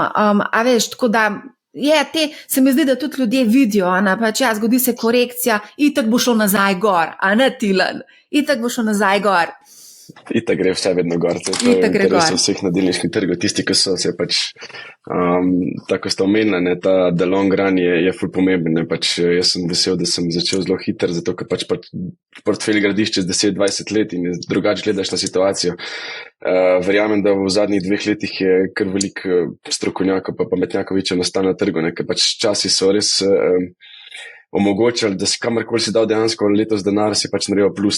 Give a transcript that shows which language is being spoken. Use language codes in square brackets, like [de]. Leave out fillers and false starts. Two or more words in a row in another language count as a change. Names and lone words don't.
[sl] A veš, tako da se mi zdi, da tudi ljudje vidijo, zgodi se korekcija, itak bo šlo nazaj gor, a ne Tilan, itak bo šlo nazaj gor. Itak gre vse vedno gor, to je interes vseh na delniškem trgu, tisti, ki so se tako ste omenili, ta [en] the long run [sl] je ful pomemben, jaz sem vesel, da sem začel zelo hiter, zato ker portfelj gradiš čez 10-20 let in drugače gledaš na situacijo. Verjamem, da v zadnjih 2 letih je kar veliko strokovnjakov pa pametnjakov večjo nastalo na trgu, ker časi so res omogočali, da si kamorkoli si dal dejansko letos denar, si naredil plus.